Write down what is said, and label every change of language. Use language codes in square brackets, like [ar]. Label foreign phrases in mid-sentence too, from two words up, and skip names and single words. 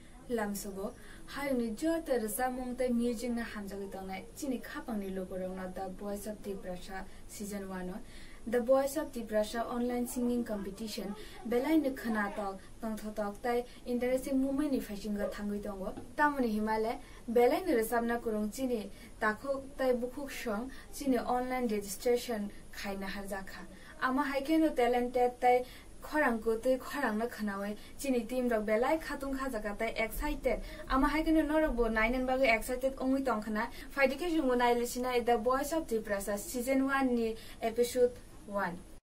[trp] lamsugo hayuni Joto samung te music na hamjagi tongnai chini khapangni loborongna the Voice of Tiprasa season 1 The Voice of Tiprasa online [en] singing competition [trp] belai ni khana tok tongthotok tai [en] interesting moment [trp] ni fashinga thangui tongo tamoni himale belai ni resabna kurung chini takhok tai bukhuk song chini [en] online registration [trp] khaina harjakha ama haikeno talented tai khorang ko tai khorang na khanawe chini team rok belai khatung kha jaka tai excited ama haikeno norobo nainen bage excited ongui tong khana faidike jungo nailesina The Voice of Tiprasa season 1 ni episode 1